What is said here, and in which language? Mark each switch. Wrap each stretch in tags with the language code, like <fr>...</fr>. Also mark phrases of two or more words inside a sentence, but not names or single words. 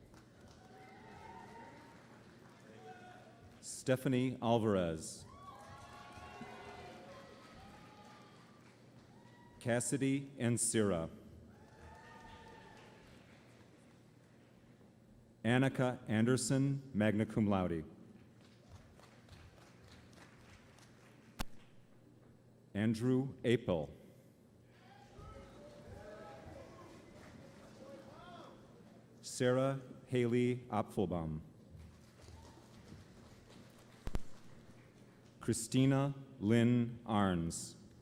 <en>Stephanie Alvarez. Cassidy Ansira. Annika Anderson,</en> <la>magna cum laude.</la> <en>Andrew Apel. Sarah Haley Apfelbaum. Christina Lynn Arns.</en>